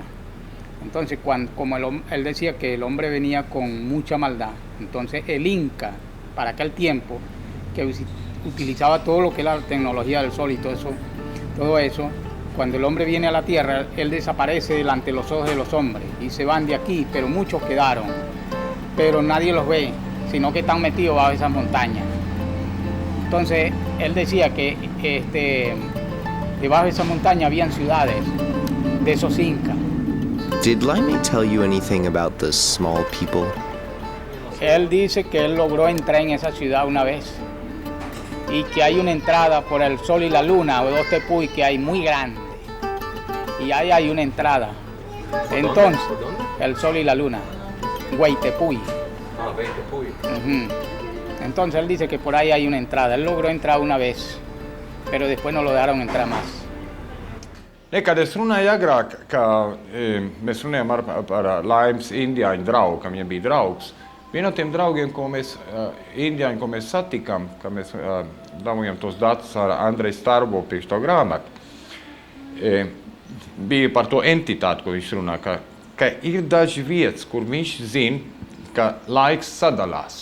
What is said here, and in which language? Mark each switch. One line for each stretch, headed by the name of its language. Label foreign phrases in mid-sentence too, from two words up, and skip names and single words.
Spanish: Entonces, como él decía que el hombre venía con mucha maldad, entonces el Inca, para aquel tiempo, que utilizaba todo lo que es la tecnología del sol y todo eso, cuando el hombre viene a la tierra, él desaparece delante de los ojos de los hombres y se van de aquí, pero muchos quedaron, pero nadie los ve, sino que están metidos bajo esas montañas. Entonces, él decía que debajo de esa montaña habían ciudades de esos incas.
English: Did Laime tell you anything about the small people?
Spanish: Él dice que él logró entrar en esa ciudad una vez y que hay una entrada por el sol y la luna, o dos tepuy que hay muy grande. Y ahí hay una entrada. Entonces, el sol y la luna, Tepuy. Ah, Tepuy. Entonces él dice que por ahí hay una entrada. Él logró entrar una vez, pero después no lo dejaron entrar más.
Latvian: Kad es runāju agrāk, ka mēs runājām par Laimes indiāņu draugu, ka viņam bija draugs. Viens no tiem draugiem, indiāņu, ko mēs satikām, ka mēs dabūjām tos datus ar Andreju Starbo priekš to grāmatu, bija par to entitāti, ko viņš runā, ka ir daži vietas, kur viņš zina, ka laiks sadalās.